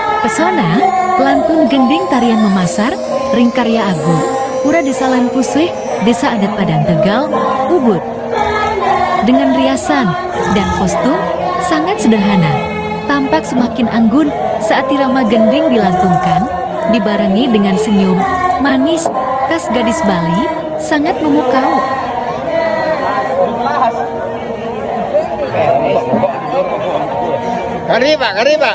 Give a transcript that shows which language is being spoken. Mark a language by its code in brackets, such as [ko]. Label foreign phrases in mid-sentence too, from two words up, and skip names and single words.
[id] Pesona, lantun gending tarian memasar, ringkarya agung, pura desa Lanpusih, desa adat Padang Tegal, Ubud. Dengan riasan dan kostum sangat sederhana, tampak semakin anggun saat irama gending dilantunkan, dibarengi dengan senyum manis khas gadis Bali, sangat memukau. Kari Pak.